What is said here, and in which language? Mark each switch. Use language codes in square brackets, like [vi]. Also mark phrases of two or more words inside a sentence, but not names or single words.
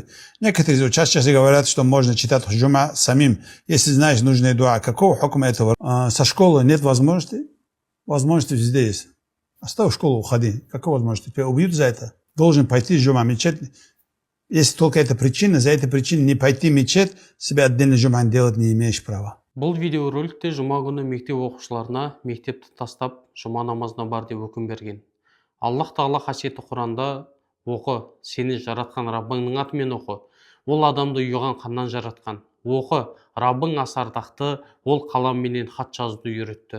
[ru] Некоторые учащиеся говорят, что можно читать джума самим, если знаешь нужные дуа. Какого хукма этого? Со школы нет возможности? Возможности везде есть. Оставь школу, уходи. Какой возможности? Тебя убьют за это? Должен пойти в джума мечеть. Если только эта причина, за этой причиной не пойти в мечеть, себя отдельно джуман делать не имеешь права. [kk] Бұл видеороликте жұма күні мектеп оқушыларына мектепті тастап жұма намазына бар деп үкім берген. Аллах тағала қасиетті Құранда оқы, сені жаратқан Раббыңның атымен оқы. Ол адамды ұйыған қаннан жаратқан. Оқы, Раббың аса ардақты, ол қаламменен хат жазуды үйретті.